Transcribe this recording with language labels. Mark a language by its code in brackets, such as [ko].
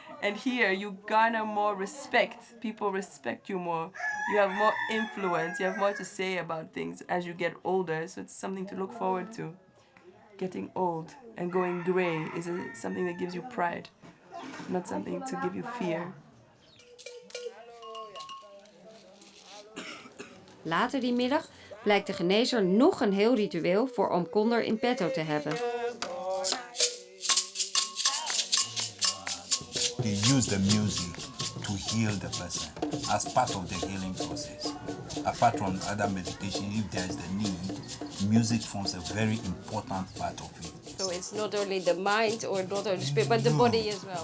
[en] And here, you garner more respect. People respect you more. You have more influence. You have more to say about things as you get older. So it's something to look forward to. Getting old and going gray is something that gives you pride, not something to give you fear. [nl] Later die middag blijkt de genezer nog een heel ritueel voor oom Konder in petto te hebben. [en] They use the music to heal the person as part of the healing process. Apart from other meditation, if there is the need, music forms a very important part of it. So it's not only the mind or not only the spirit, but the body as well.